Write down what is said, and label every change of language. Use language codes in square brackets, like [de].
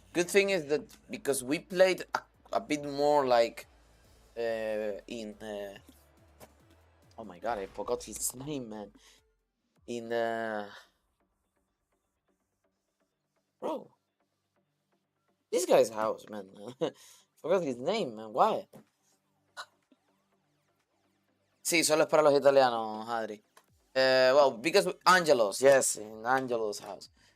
[en] Good thing is that because we played a bit more like in oh my god, I forgot his name, man. In bro, this guy's house, man. Forgot his name, man. Why? [es] Sí, solo es para los italianos, Adri. [en] Well, because Angelo's, yes, in Angelo's house.